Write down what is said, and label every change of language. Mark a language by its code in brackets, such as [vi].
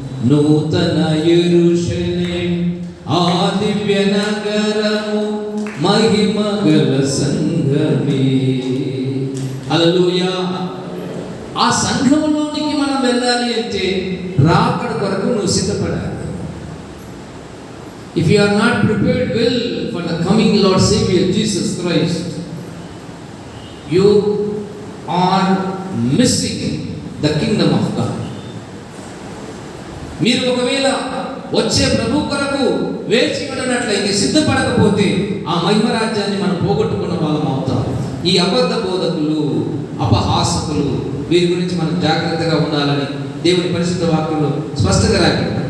[te] నూతన యెరూషలేము, ఆ దివ్య నగరము, మహిమగల సంఘమే. హల్లెలూయా. ఆ సంఘములోనికి మనం వెళ్ళాలి అంటే రాకడ కొరకు నువ్వు సిద్ధపడాలి. [en] If you are not prepared well for the coming Lord Savior Jesus Christ, you are missing the kingdom of God. [te] మీరు ఒకవేళ వచ్చే ప్రభు కొరకు వేచి ఉండనట్లయితే, సిద్ధపడకపోతే ఆ మహిమ రాజ్యాన్ని మనం పోగొట్టుకున్న వాళ్ళం అవుతాం. ఈ అబద్ధ బోధకులు, అపహాసకులు, వీరి గురించి మనం జాగ్రత్తగా ఉండాలని దేవుని పరిశుద్ధ వాక్యంలో స్పష్టంగా రాయబడింది.